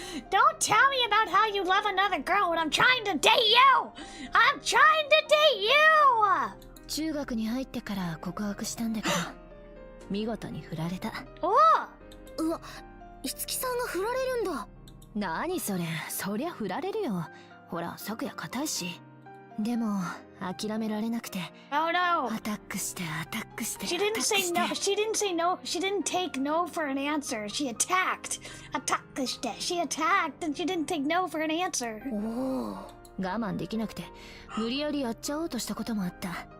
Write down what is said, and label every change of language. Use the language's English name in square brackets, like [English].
[English] Don't tell me about how you love another girl when I'm trying to date you! I'm trying to date you! [Japanese] 中学に入ってから告白したんだけど、見事に振られた。うわ、いつきさんが振られるんだ。何それ、そりゃ振られるよ。ほら、昨夜硬いし。でも諦められなくて。 [English] Oh no! [Japanese] アタックしてアタックして。 [English] She didn't say no. She didn't say no. She didn't take no for an answer. She attacked. Attackedして。 She attacked and she didn't take no for an answer. [Japanese] おお、我慢できなくて無理やりやっちゃおうとしたこともあった。